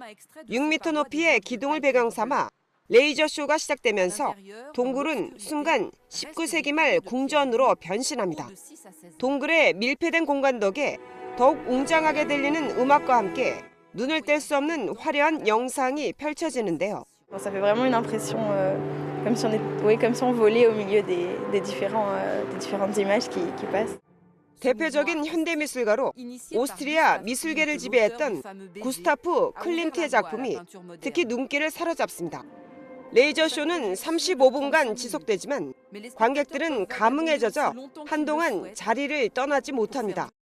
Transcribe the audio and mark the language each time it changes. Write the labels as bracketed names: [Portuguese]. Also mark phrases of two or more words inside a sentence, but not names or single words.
[Korean] 6m 높이의 기둥을 배경 삼아 레이저 쇼가 시작되면서 동굴은 순간 19세기 말 궁전으로 변신합니다. 동굴의 밀폐된 공간 덕에 더욱 웅장하게 들리는 음악과 함께 눈을 뗄 수 없는 화려한 영상이 펼쳐지는데요. [French] Ça fait vraiment une impression comme si on volait au milieu des différentes images qui passent. [Korean] 대표적인 현대미술가로 오스트리아 미술계를 지배했던 구스타프 클림트의 작품이 특히 눈길을 사로잡습니다. 레이저쇼는 35분간 지속되지만 관객들은 감흥에 젖어 한동안 자리를 떠나지 못합니다.